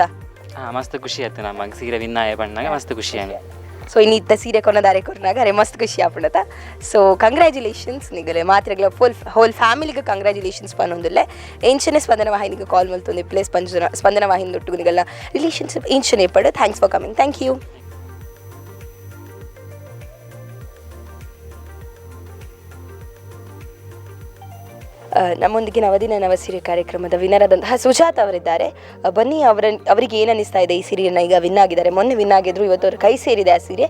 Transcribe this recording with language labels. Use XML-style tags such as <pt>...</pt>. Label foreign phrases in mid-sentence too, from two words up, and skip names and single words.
<tcy>ಮಸ್ತ್ ಖುಷಿ ಆಯ್ತು ನಮಗೆ ಸೀರೆ ವಿನ್ ಆಯ ಬಣ್ಣಾಗ ಮಸ್ತ್ ಖುಷಿ ಆಗ. ಸೊ ಇನ್ನಿತ್ತ ಸೀರೆ ಕೊನದಾರೆ ಕೊರ್ನಾಗ ಅರೆ ಮಸ್ತ್ ಖುಷಿ ಆಪಣತ. ಸೊ ಕಂಗ್ರ್ಯಾಚುಲೇಷನ್ಸ್ ನಿಗಲೆ ಮಾತ್ರಗಳ</tcy> <en>whole family</en> <tcy>ಕಂಗ್ರ್ಯಾಚುಲೇಷನ್ಸ್ ಪನ್ನೊಂದುಲ್ಲೆ. ಎಂಚನೆ ಸ್ಪಂದನ ವಾಹಿನಿಗೆ ಕಾಲ್ ಮಲ್ತೊಂದು ಪ್ಲೇಸ್ ಸ್ಪಂದನ ವಾಹಿನಿ ಒಟ್ಟಿಗೆ ನಿಗಲ ರಿಲೇಷನ್ಶಿಪ್ ಎಂಚನೆ ಪಡೆ.</tcy> <en>Thanks for coming. Thank you.</en> <kn>ನಮ್ಮೊಂದಿಗೆ ನವದಿನ ನವಸೀರೆ ಕಾರ್ಯಕ್ರಮದ ವಿನ್ನರ್ ಆದಂತಹ ಸುಜಾತ ಅವರಿದ್ದಾರೆ. ಬನ್ನಿ, ಅವರಿಗೆ ಏನು ಅನ್ನಿಸ್ತಾ ಇದೆ? ಈ ಸೀರೆಯನ್ನು ಈಗ ವಿನ್ ಆಗಿದ್ದಾರೆ, ಮೊನ್ನೆ ವಿನ್ ಆಗಿದ್ರು, ಇವತ್ತು ಅವ್ರ ಕೈ ಸೇರಿದೆ ಆ ಸೀರೆ.</kn>